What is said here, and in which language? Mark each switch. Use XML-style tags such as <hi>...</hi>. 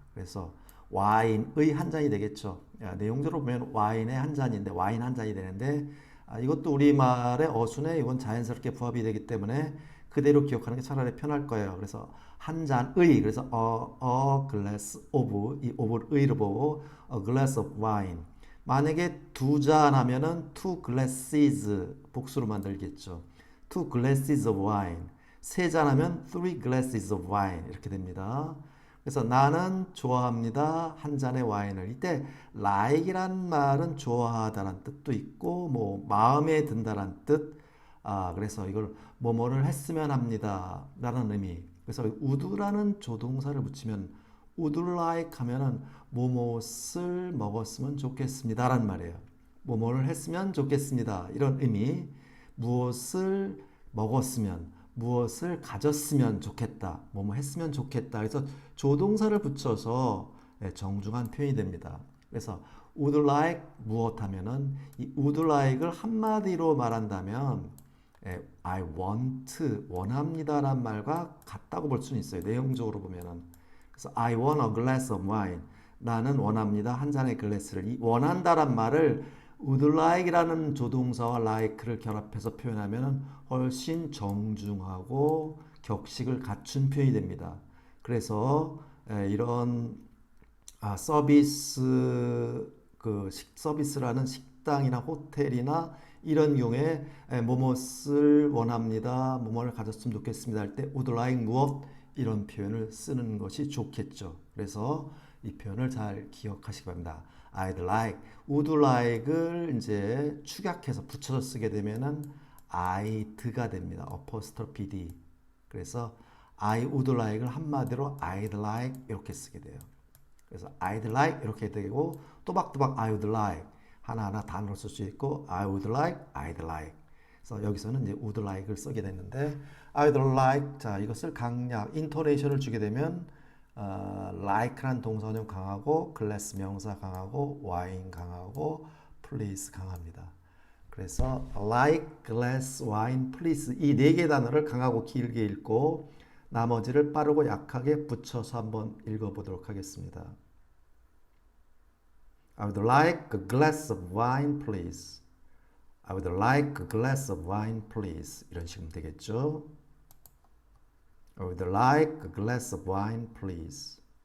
<ko>그래서 와인의 한 잔이 되겠죠. 내용적으로 보면 와인의 한 잔인데 와인 한 잔이 되는데 이것도 우리말의 어순에 이건 자연스럽게 부합이 되기 때문에 그대로 기억하는 게 차라리 편할 거예요. 그래서 한 잔의 그래서</ko> <en>a glass of</en> <ko>이 of를 의로 보고</ko> <en>a glass of wine</en> <ko>만약에 두 잔 하면은</ko> <en>two glasses</en> <ko>복수로 만들겠죠.</ko> <en>two glasses of wine</en> <ko>세 잔 하면</ko> <en>three glasses of wine</en> <ko>이렇게 됩니다. 그래서 나는 좋아합니다. 한 잔의 와인을. 이때 like이란 말은 좋아하다라는 뜻도 있고 뭐 마음에 든다라는 뜻. 그래서 이걸 뭐뭐를 했으면 합니다. 라는 의미. 그래서 would라는 조동사를 붙이면 would like 하면은 뭐뭇을 먹었으면 좋겠습니다. 라는 말이에요. 뭐뭐를 했으면 좋겠습니다. 이런 의미. 무엇을 먹었으면 무엇을 가졌으면 좋겠다. 뭐뭐 했으면 좋겠다. 그래서 조동사를 붙여서 정중한 표현이 됩니다. 그래서 would like 무엇 하면은 이 would like을 한마디로 말한다면</ko> <en>I want</en> <ko>원합니다라는 말과 같다고 볼 수는 있어요. 내용적으로 보면은 그래서</ko> <en>I want a glass of wine</en> <ko>나는 원합니다. 한 잔의 글래스를 이 원한다란 말을 would like이라는 조동사와 like를 결합해서 표현하면 훨씬 정중하고 격식을 갖춘 표현이 됩니다. 그래서 이런 서비스 서비스라는 식당이나 호텔이나 이런 경우에 뭐뭇을 원합니다. 뭐뭐를 가졌으면 좋겠습니다 할 때 would like 무엇 이런 표현을 쓰는 것이 좋겠죠. 그래서 이 표현을 잘 기억하시기 바랍니다.</ko> <en>I'd like, would like</en> <ko>을 이제 축약해서 붙여서 쓰게 되면은 I'd가 됩니다.</ko> <en>apostrophe d.</en> <ko>그래서</ko> <en>I would like을</en> <ko>한마디로</ko> <en>I'd like</en> <ko>이렇게 쓰게 돼요. 그래서</ko> <en>I'd like</en> <ko>이렇게 되고 또박또박</ko> <en>I would like</en> <ko>하나하나 단어로 쓸 수 있고</ko> <en>I would like, I'd like.</en> <ko>그래서 여기서는 이제 would like을 쓰게 됐는데</ko> <en>I'd like</en> <ko>자 이것을 강약, 인토네이션을 주게 되면 like란 동사는 강하고 glass 명사 강하고 wine 강하고 please 강합니다. 그래서 like, glass, wine, please 이 네 개 단어를 강하고 길게 읽고 나머지를 빠르고 약하게 붙여서 한번 읽어보도록 하겠습니다.</ko> <en>I would like a glass of wine, please. I would like a glass of wine, please.</en> <ko>이런 식으로 되겠죠.</ko> <en>I would like a glass of wine, please.</en>